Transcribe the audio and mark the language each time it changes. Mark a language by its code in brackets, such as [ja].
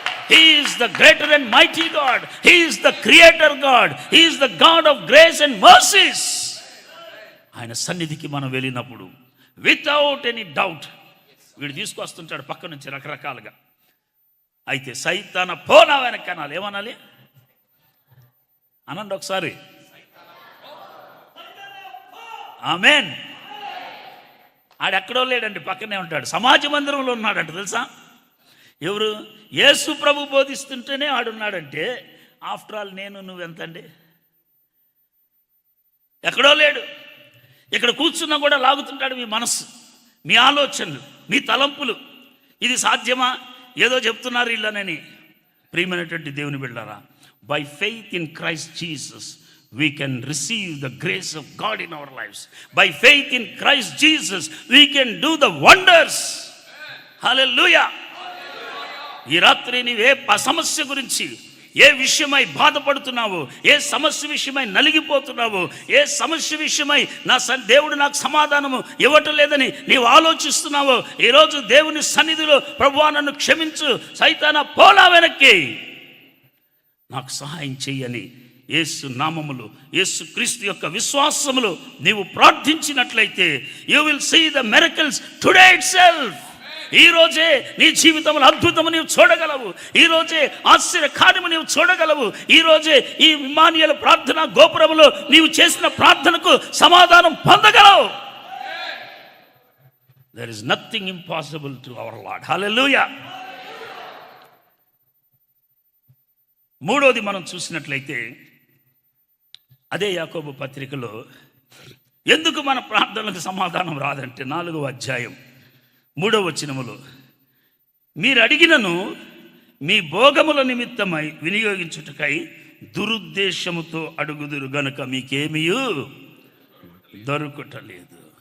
[en] He is the greater and mighty God. He is the creator God. He is the God of grace and mercies. [te] ఆయన సన్నిధికి మనం వెళ్ళినప్పుడు [en] without any doubt [te] వీడు తీసుకొస్తుంటాడు పక్క నుంచి రకరకాలుగా. అయితే సైతాన పోనా వెనక అనాలి. ఏమనాలి? అనండి ఒకసారి. ఆమేన్. ఆడెక్కడో లేడండి, పక్కనే ఉంటాడు. సమాజ మందిరంలో ఉన్నాడంట, తెలుసా? ఎవరు? యేసు ప్రభు బోధిస్తుంటేనే ఆడున్నాడంటే [en] after all [te] నేను నువ్వెంతండి? ఎక్కడో లేడు. ఇక్కడ కూర్చున్నా కూడా లాగుతుంటాడు మీ మనస్సు, మీ ఆలోచనలు, మీ తలంపులు. ఇది సాధ్యమా? ఏదో చెప్తున్నారు ఇల్లనని. ప్రియమైనటువంటి దేవుని బిడ్డలారా, [en] By faith in Christ Jesus we can receive the grace of God in our lives. By faith in Christ Jesus we can do the wonders. Hallelujah. [te] ఈ రాత్రి నీవే సమస్య గురించి, ఏ విషయమై బాధపడుతున్నావో, ఏ సమస్య విషయమై నలిగిపోతున్నావో, ఏ సమస్య విషయమై దేవుడు నాకు సమాధానము ఇవ్వటం లేదని నీవు ఆలోచిస్తున్నావో, ఈరోజు దేవుని సన్నిధిలో ప్రభువా నన్ను క్షమించు, సైతానా పోలా వెనక్కి, నాకు సహాయం చెయ్యని యేసు నామములో, యేసు క్రీస్తు యొక్క విశ్వాసములో నీవు ప్రార్థించినట్లయితే [en] You will see the miracles today itself. [te] ఈరోజే నీ జీవితంలో అద్భుతము నీవు చూడగలవు. ఈరోజే ఆశ్చర్య కార్యము నీవు చూడగలవు. ఈరోజే ఈ ఇమ్మానుయేలు ప్రార్థన గోపురములో నీవు చేసిన ప్రార్థనకు సమాధానం పొందగలవు. [en] There is nothing impossible to our Lord. Hallelujah. [te] మూడోది మనం చూసినట్లయితే అదే యాకోబు పత్రికలో ఎందుకు మన ప్రార్థనలకు సమాధానం రాదంటే 4వ అధ్యాయం 3వ వచనములో, మీరు అడిగినను మీ భోగముల నిమిత్తమై వినియోగించుటకై దురుద్దేశముతో అడుగుదురు గనుక మీకేమీయూ దొరుకుటలేదు.